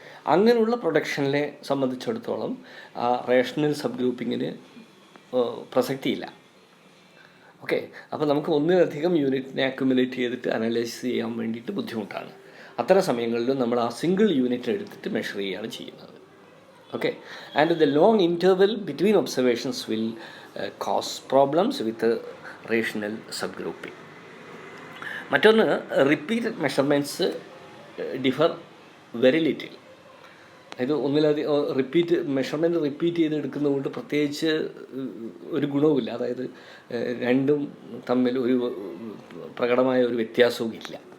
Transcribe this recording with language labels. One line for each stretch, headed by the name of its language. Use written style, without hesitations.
Malayalam: അങ്ങനെയുള്ള പ്രൊഡക്ഷനെ സംബന്ധിച്ചിടത്തോളം ആ റേഷണൽ സബ് ഗ്രൂപ്പിങ്ങിന് പ്രസക്തിയില്ല. ഓക്കെ. അപ്പോൾ നമുക്ക് ഒന്നിലധികം യൂണിറ്റിനെ അക്യുമുലേറ്റ് ചെയ്തിട്ട് അനലൈസ് ചെയ്യാൻ വേണ്ടിയിട്ട് ബുദ്ധിമുട്ടാണ്. അത്തരം സമയങ്ങളിലും നമ്മൾ ആ സിംഗിൾ യൂണിറ്റ് എടുത്തിട്ട് മെഷർ ചെയ്യുകയാണ് ചെയ്യുന്നത്.
English: Okay, and the long interval between observations will cause problems with rational subgrouping.
Malayalam: മറ്റൊന്ന്,
English: Repeated measurements differ very little.
Malayalam: അതായത് ഒന്നിലധികം മെഷർമെൻറ്റ് റിപ്പീറ്റ് ചെയ്തെടുക്കുന്നതുകൊണ്ട് പ്രത്യേകിച്ച് ഒരു ഗുണവുമില്ല. അതായത് രണ്ടും തമ്മിൽ ഒരു പ്രകടമായ ഒരു വ്യത്യാസവും ഇല്ല.